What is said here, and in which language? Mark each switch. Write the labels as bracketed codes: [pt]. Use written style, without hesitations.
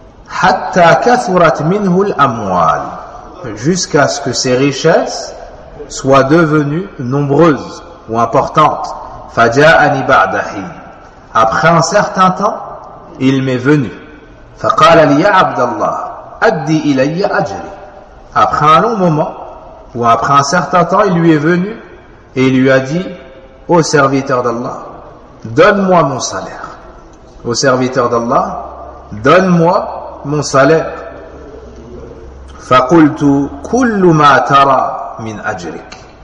[ar] حَتَّى كَثُرَتْ مِنْهُ الْأَمْوَالِ. [fr] Jusqu'à ce que ses richesses soient devenues nombreuses ou importantes. [ar] فَجَاءَنِ بَعْدَحِينَ. [fr] Après un certain temps, il m'est venu. [ar] فقال لي عبد الله أدي إلي أجري. [fr] Après un long moment ou après un certain temps, il lui est venu et il lui a dit, ô serviteur d'Allah, donne-moi mon salaire. Ô serviteur d'Allah, donne-moi mon salaire. [ar] فقلت كل ما ترى من أجرك